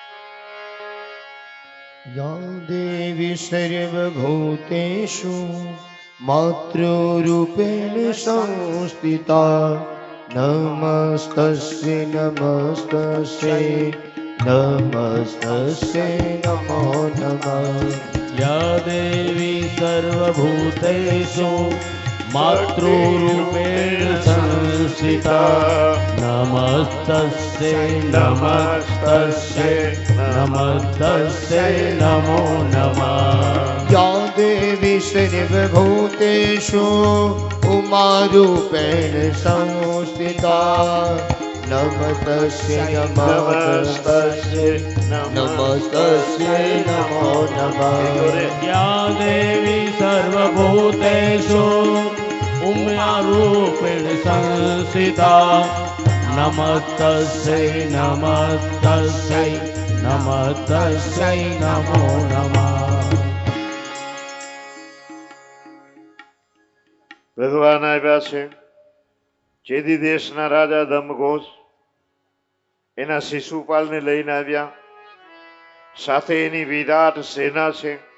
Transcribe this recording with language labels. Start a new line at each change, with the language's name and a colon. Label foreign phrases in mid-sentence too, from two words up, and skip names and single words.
Sanskrit: या देवी सर्वभूतेषु मातृरूपेण संस्थिता नमस्तस्य नमस्तस्य नमस्तस्य नमो नमः. या देवी सर्वभूतेषु मातृरूपेण संस्थिता नमस्तस्यै नमो नमः. या देवी सर्वभूतेषु उमारूपेण संस्थिता नमस्तस्य नमस्तस्य नमो नमः. या देवी सर्वभूतेषु उम्यारूपेण संस्थिता नमस्तस्यै नमो नमः.
Gujarati: ભગવાન આવ્યા છે. ચેદી દેશના રાજા ધમઘોષ એના શિશુપાલને લઈને આવ્યા. સાથે એની વિરાટ સેના છે.